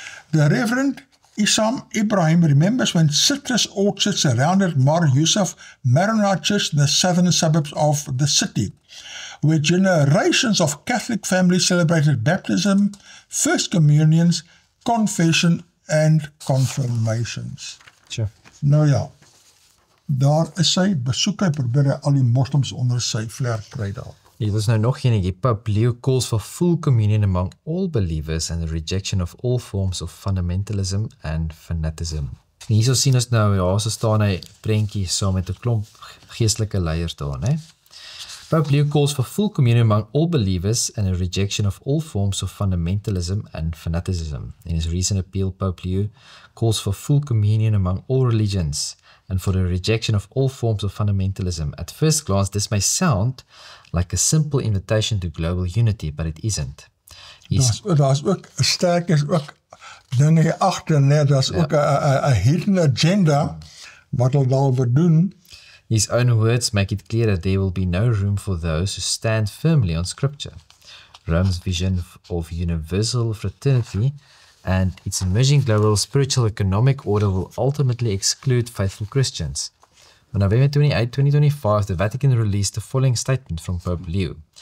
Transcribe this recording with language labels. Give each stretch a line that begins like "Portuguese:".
English: The Reverend Issam Ibrahim remembers when citrus orchards surrounded Mar Yusuf Maronite Church in the southern suburbs of the city, where generations of Catholic families celebrated baptism, first communions, confession and confirmations. Sure.
Afrikaans: Nou ja, daar is sy, besoek hy, probeer hy al die moslims onder sy vlerk kry daar. Hier is nou nog enige.
English: Pope Leo calls for full communion among all believers and the rejection of all forms of fundamentalism and fanaticism.
Afrikaans: En hierso sien ons nou, ja, so staan hy prentjie saam met 'n klomp geestelike leiers daar, né?
English: Pope Leo calls for full communion among all believers and a rejection of all forms of fundamentalism and fanaticism. In his recent appeal, Pope Leo calls for full communion among all religions and for the rejection of all forms of fundamentalism. At first glance, this may sound like a simple invitation to global unity, but it isn't.
Afrikaans: Daar is ook, sterk is ook dinge agter, nee, daar is ook 'n
English: hidden agenda
Afrikaans: wat hulle daar wil doen.
English: His own words make it clear that there will be no room for those who stand firmly on Scripture. Rome's vision of universal fraternity and its emerging global spiritual economic order will ultimately exclude faithful Christians. On November 28, 2025, the Vatican released the following statement from Pope Leo.